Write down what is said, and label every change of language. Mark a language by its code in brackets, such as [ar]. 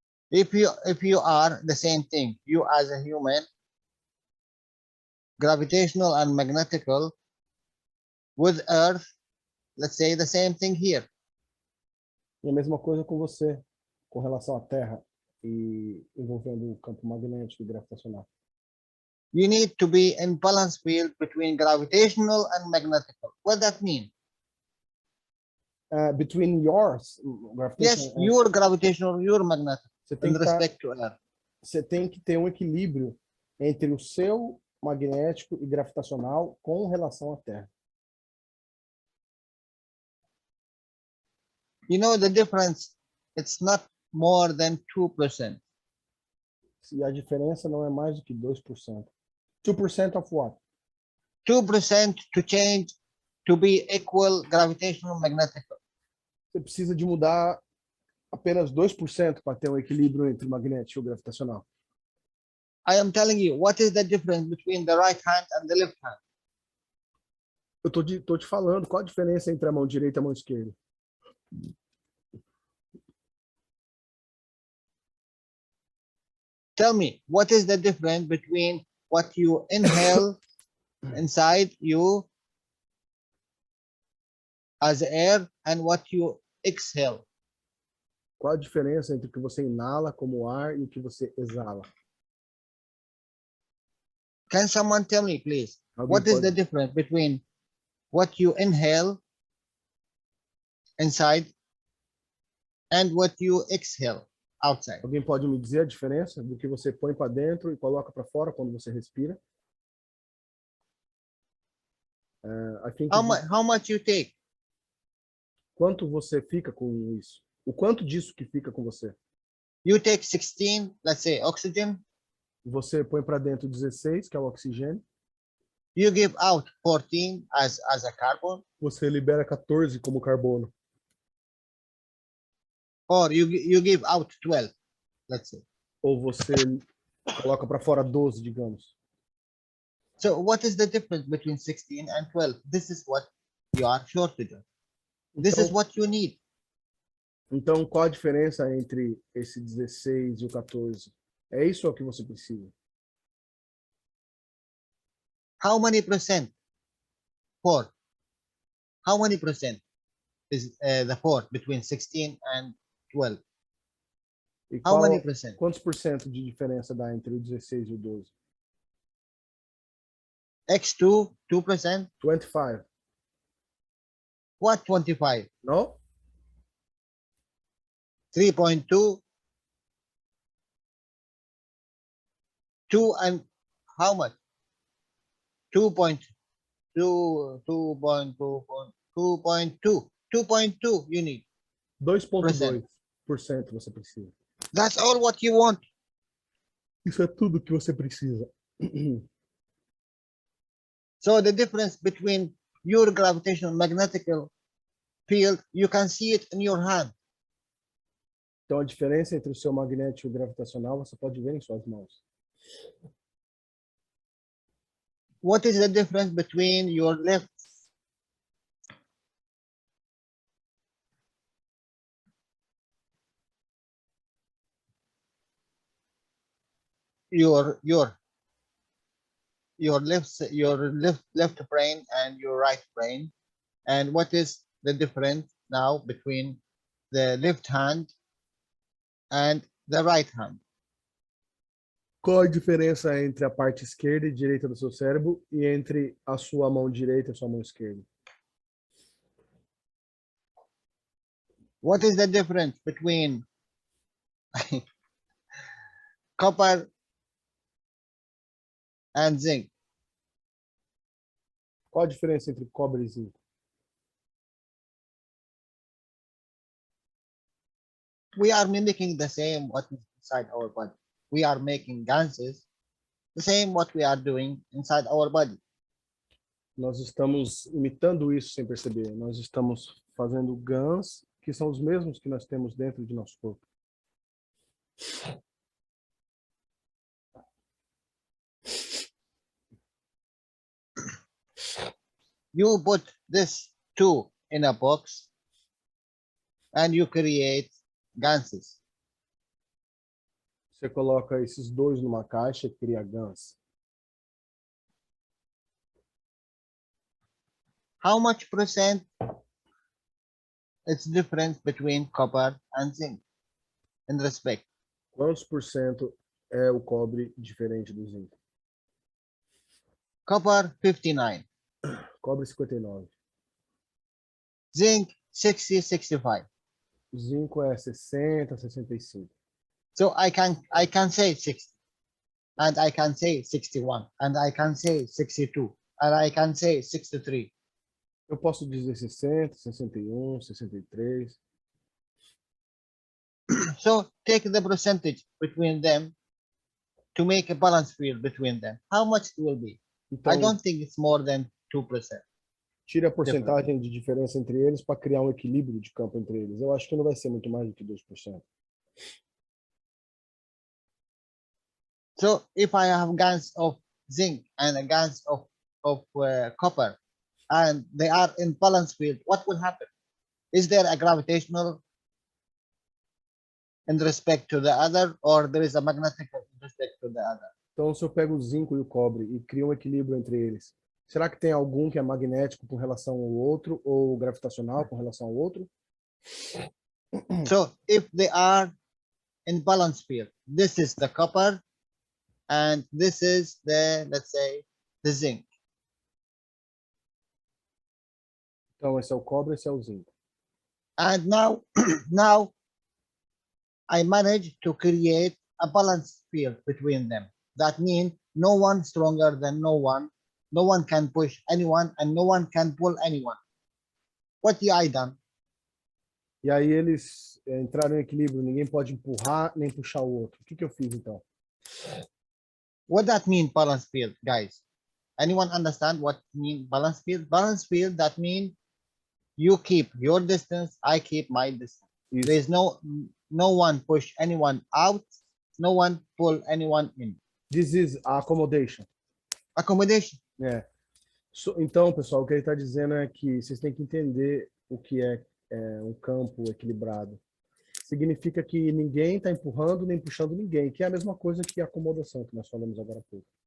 [en] If you are the same thing, you as a human, gravitational and magnetical, with Earth, let's say the same thing here. [pt] E a mesma coisa com você, com relação à Terra e envolvendo o campo magnético e gravitacional. [en] You need to be in balance field between gravitational and magnetical. What does that mean? Between yours, Yes, your gravitational, your magnetic, [pt] você tem [en] in [pt] que [en] respect to Earth. [pt] você tem que ter um equilíbrio entre o seu magnético e gravitacional com relação à Terra. [en] You know the difference, it's not more than 2%. [pt] E a diferença não é mais do que 2%. [en] 2% of what? 2% to change to be equal gravitational magnetical. [pt] Você precisa de mudar apenas 2% para ter um equilíbrio entre o magnético e o gravitacional. [en] I am telling you, what is the difference between the right hand and the left hand? [pt] Eu tô te falando, qual a diferença entre a mão direita e a mão esquerda? [en] Tell me, what is the difference between what you inhale inside you as air and what you exhale? [pt] Qual a diferença entre o que você inala como ar e o que você exala? [en] Can someone tell me, please, [pt] Alguém [en] what is [pt] pode- [en] the difference between what you inhale inside and what you exhale outside. [pt] Alguém pode me dizer a diferença do que você põe para dentro e coloca para fora quando você respira? [en] I think How much you take? [pt] quanto você fica com isso? O quanto disso que fica com você? [en] You take 16, let's say, oxygen. [pt] Você põe para dentro 16, que é o oxigênio. [en] You give out 14 as a carbon, [pt] Você libera 14 como carbono. [en] or you give out 12, let's say. [pt] Ou você coloca para fora 12, digamos. [en] So what is the difference between 16 and 12? This is what you are shortage of. This is what you need. [pt] Então, qual a diferença entre esse 16 e o 14? É isso o que você precisa? [en] How many percent? 4. How many percent is the 4 between 16 and 12? [pt] E [en] How many percent? [pt] quantos por cento de diferença dá entre o 16 e o 12? [en] X2, 2%. 25. What 25? [pt] Não? 3.2. [en] 2 and how much? 2.2, 2.2 you need. [pt] 2,2% você precisa. [en] That's all what you want. [pt] Isso é tudo que você precisa. [en] So the difference between your gravitational magnetic field, you can see it in your hand. [pt] Então, a diferença entre o seu magnético gravitacional você pode ver em suas mãos. [en] What is the difference between your left? Your left brain and your right brain, and what is the difference now between the left hand and the right hand? [pt] Qual a diferença entre a parte esquerda e direita do seu cérebro e entre a sua mão direita e a sua mão esquerda? [en] What is the difference between copper and zinc? [pt] Qual a diferença entre cobre e zinco? [en] We are mimicking the same what is inside our body. We are making gases, the same what we are doing inside our body. [pt] Nós estamos imitando isso sem perceber. Nós estamos fazendo GANs, que são os mesmos que nós temos dentro de nosso corpo. [en] You put this two in a box and you create gases. [pt] Você coloca esses dois numa caixa e cria GANs. [en] How much percent it's difference between copper and zinc in respect? [pt] Quantos por cento é o cobre diferente do zinco? [en] Copper 59, [pt] Cobre 59. [en] zinc 60, 65. [pt] Zinco é 60, 65. [en] So I can say 60, and I can say 61, and I can say 62, and I can say 63. [pt] Eu posso dizer 60, 61, 63. [en] So take the percentage between them to make a balance field between them. How much it will be? [pt] Então, [en] I don't think it's more than 2%. [pt] tire a porcentagem de diferença entre eles para criar um equilíbrio de campo entre eles. Eu acho que não vai ser muito mais do que 2%. [en] So if I have GANs of zinc and a GANs of copper, and they are in balance field, what will happen? Is there a gravitational in respect to the other, or there is a magnetic in respect to the other? [pt] Então, se eu pego o zinco e o cobre e crio um equilíbrio entre eles, será que tem algum que é magnético com relação ao outro ou gravitacional com relação ao outro? [en] So if they are in balance field, this is the copper and this is the, let's say, the zinc. [pt] Então, esse é o cobre, esse é o zinco. [en] And now I managed to create a balanced field between them. That means no one stronger than no one. No one can push anyone and no one can pull anyone. What I done? [pt] E aí eles entraram em equilíbrio, ninguém pode empurrar nem puxar o outro. O que eu fiz então? [en] What that mean balance field, guys? Anyone understand what mean balance field? Balance field, that mean you keep your distance, I keep my distance. [pt] Isso. [en] There's no one push anyone out, no one pull anyone in. This is accommodation. Accommodation. [pt] É. Então, pessoal, o que ele está dizendo é que vocês têm que entender o que é um campo equilibrado. Significa que ninguém está empurrando nem puxando ninguém, que é a mesma coisa que a acomodação que nós falamos agora há pouco.